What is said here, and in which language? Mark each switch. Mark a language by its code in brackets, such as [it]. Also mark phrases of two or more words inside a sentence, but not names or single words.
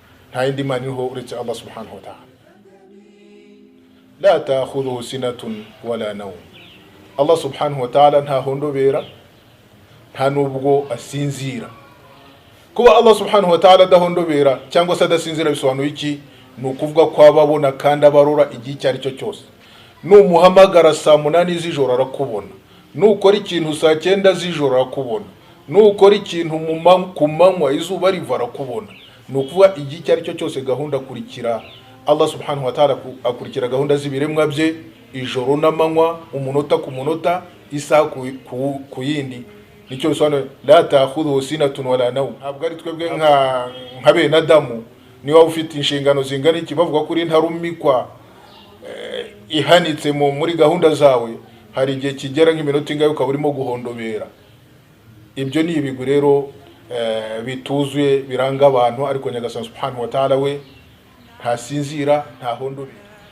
[rw] nta yindi mana iriho uretse [ar] الله سبحانه وتعالى. لا تأخذه سنة ولا نوم. الله سبحانه وتعالى [rw] nta hondobera nta nubwo asinzira. Kuba [ar] الله سبحانه وتعالى [rw] adahondobera cyangwa se adasinzira bisobanuye iki? Ni ukuvuga ko ababona kandi abarora igihe icyo ari cyo cyose. Numuhamagara saa 8 z'ijoro arakubona, nukora ikintu saa 9 z'ijoro arakubona, nukora ikintu ku manywa izuba riva arakubona. Ni ukuvuga igihe icyo ari cyo cyose gahunda akurikira [ar] الله سبحانه وتعالى, [rw] akurikira gahunda z'ibiremwa bye ijoro n'amanywa, umunota ku munota, isaha ku yindi. Nicyo bisobanuye [ar] لا تأخذه سنة ولا نوم. [rw] Ntabwo ari twebwe nka bene Adamu niba ufite inshingano zingana iki bavuga kuri ntarumikwa ihanitse muri gahunda zawe, hari igihe kigera nk'iminota ingahe ukaba urimo guhondobera. Ibyo ni ibigwi rero bituzuye biranga abantu, ariko Nyagasani [ar] سبحانه وتعالى [rw] we ntasinzira, nta hondobera.